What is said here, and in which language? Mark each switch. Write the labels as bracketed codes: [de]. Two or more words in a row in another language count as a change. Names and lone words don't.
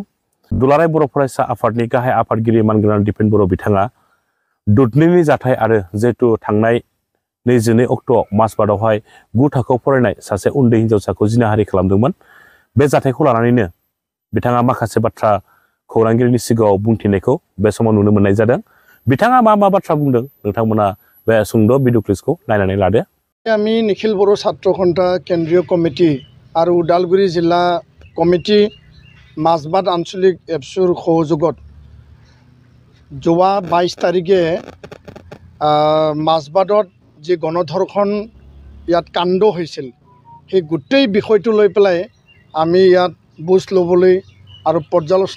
[brx] दुलाराय बर' फरायसा आफादनि गाहाय आफादगिरि मानगोनां दिपेन बर' बिथाङा दुधनैनि जाथाय आरो जिहेतु थांनाय 22 अक्ट'आव माजबाटआवहाय 9 थाखोआव फरायनाय सासे उन्दै हिनजावसाखौ जिनाहारि खालामदोंमोन बे जाथायखौ लानानैनो बिथाङा माखासे बाथ्रा खौरांगिरिनि सिगाङाव बुंथिनायखौ बे समाव नुनो मोननाय जादों बिथाङा मा बाथ्रा बुंदों नोंथांमोना बे सुंद' भिडिअ क्लिपखौ नायनानै लादो [as] আমি নিখিল বড়ো ছাত্ৰ সন্থা কেন্দ্ৰীয় কমিটি আৰু ওদালগুৰি জিলা কমিটি মাজবাট আঞ্চলিক এপছুৰ সহযোগত যোৱা 22 তাৰিখে মাজবাটত যি গণধৰ্ষণ ইয়াত কাণ্ড হৈছিল সেই গোটেই বিষয়টো লৈ পেলাই আমি ইয়াত বুজ ল'বলৈ আৰু পৰ্যালোচনা